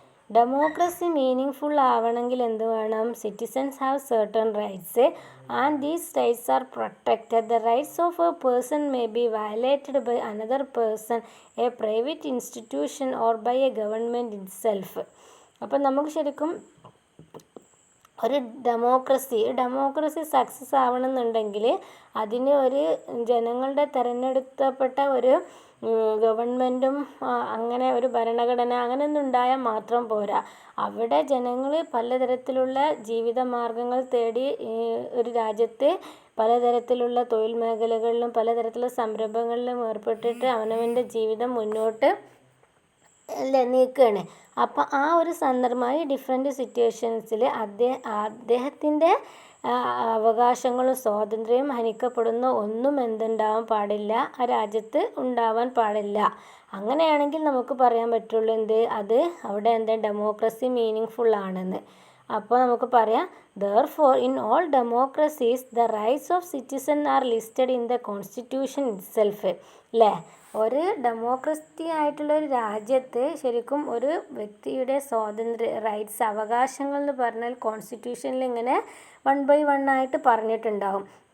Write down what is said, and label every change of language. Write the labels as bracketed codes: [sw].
[ml] Democracy meaning ആവണമെങ്കിൽ എന്ത് വേണം? [en] Citizens have certain rights and these rights are protected. The rights of a person may be violated by another person, a private institution or by a government itself. [ml] അപ്പം നമുക്ക് ശരിക്കും ഒരു democracy success ആവണമെന്നുണ്ടെങ്കിൽ അതിന് ഒരു ജനങ്ങളുടെ തിരഞ്ഞെടുക്കപ്പെട്ട ഒരു ഗവൺമെൻറ്റും അങ്ങനെ ഒരു ഭരണഘടന അങ്ങനെയൊന്നും ഉണ്ടായാൽ മാത്രം പോരാ. അവിടെ ജനങ്ങൾ പലതരത്തിലുള്ള ജീവിത മാർഗങ്ങൾ തേടി ഒരു രാജ്യത്ത് പലതരത്തിലുള്ള തൊഴിൽ മേഖലകളിലും പലതരത്തിലുള്ള സംരംഭങ്ങളിലും ഏർപ്പെട്ടിട്ട് അവനവൻ്റെ ജീവിതം മുന്നോട്ട് നീക്കുകയാണ്. അപ്പോൾ ആ ഒരു സന്ദർഭമായി ഡിഫറെൻറ്റ് സിറ്റുവേഷൻസിൽ അദ്ദേഹത്തിൻ്റെ അവകാശങ്ങളും സ്വാതന്ത്ര്യവും ഹനിക്കപ്പെടുന്ന ഒന്നും എന്തുണ്ടാവാൻ പാടില്ല, ആ രാജ്യത്ത് ഉണ്ടാവാൻ പാടില്ല. അങ്ങനെയാണെങ്കിൽ നമുക്ക് പറയാൻ പറ്റുള്ളൂ എന്ത്? അത് അവിടെ എന്താ ഡെമോക്രസി മീനിങ് ആണെന്ന്. അപ്പോൾ നമുക്ക് പറയാം [en] therefore in all democracies the rights of citizens are listed in the constitution itself. [ml] അല്ലേ? ഒരു ഡെമോക്രസി ആയിട്ടുള്ള ഒരു രാജ്യത്ത് ശരിക്കും ഒരു വ്യക്തിയുടെ സ്വാതന്ത്ര്യ റൈറ്റ്സ് അവകാശങ്ങൾ എന്ന് പറഞ്ഞാൽ കോൺസ്റ്റിറ്റ്യൂഷനിൽ ഇങ്ങനെ 1 by 1 ആയിട്ട് പറഞ്ഞിട്ടുണ്ടാവും.